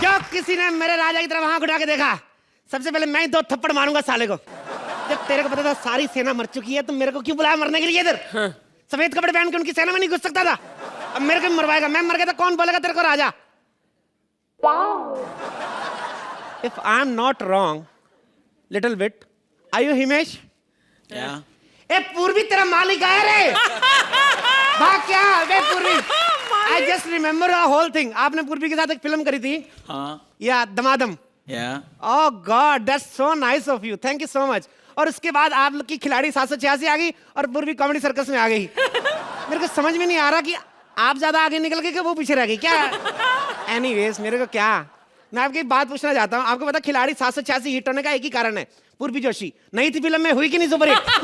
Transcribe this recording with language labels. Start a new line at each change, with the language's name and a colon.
Hindi: किसी ने मेरे राजा की तरफ आंख उठा के देखा, सबसे पहले मैं ही 2 थप्पड़ मारूंगा साले को। जब तेरे को पता था सारी सेना मर चुकी है, तो मेरे को क्यों बुलाया मरने के लिए इधर? हाँ। सफेद कपड़े पहन के उनकी सेना में नहीं घुस सकता था। अब मेरे को मरवाएगा, मैं मर गया तो कौन बोलेगा तेरे को राजा?
English: If I'm not wrong, little bit, are you Himesh? Yeah.
Hindi: ए पूर्वी तेरा मालिक आया रे। भाग क्या बे पूर्वी?
English: I just remember a whole thing.
Hindi: आपने पूर्वी के साथ एक फिल्म करी थी। हाँ. या दमादम।
English: Yeah. Oh God, that's so nice of you. Thank you so much.
Hindi: और उसके बाद आप लोग की खिलाड़ी 786 आ गई और पूर्वी कॉमेडी सर्कस में आ गई। मेरे को समझ में नहीं आ रहा कि आप ज्यादा आगे निकल गए कि वो पीछे रह गई क्या? एनीवेज, मेरे को क्या, मैं आपकी बात पूछना चाहता हूँ। आपको पता खिलाड़ी 786 हिट होने का एक ही कारण है, पूर्वी जोशी नई थी फिल्म में, हुई कि नहीं सुपर हिट?